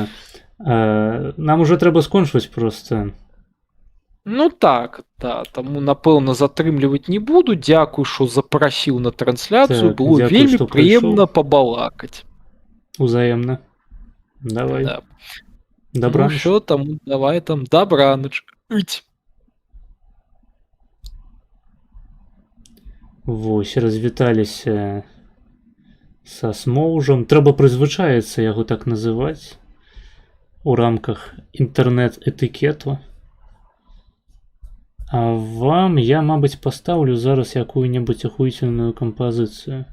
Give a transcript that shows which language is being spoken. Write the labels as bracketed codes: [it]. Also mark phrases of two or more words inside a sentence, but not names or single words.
[be] Нам уже трэба скончваць проста. Ну так, да, таму напэўна затрымліваць не буду. Дзякуй, што запрасіў на трансляцыю, Так, было дзякуй, вельмі што прыемна пабалакаць. Узаемна. Давай. Да. Добра. [uk] Ну що там, давай там, добраніч. [be] Вось, развіталіся са смоўжам. Трэба прызвычаіцца яго так называць у рамках інтэрнэт-этыкету. А вам я, мабыць, пастаўлю зараз якую-небудзь ахуіцельную кампазіцыю.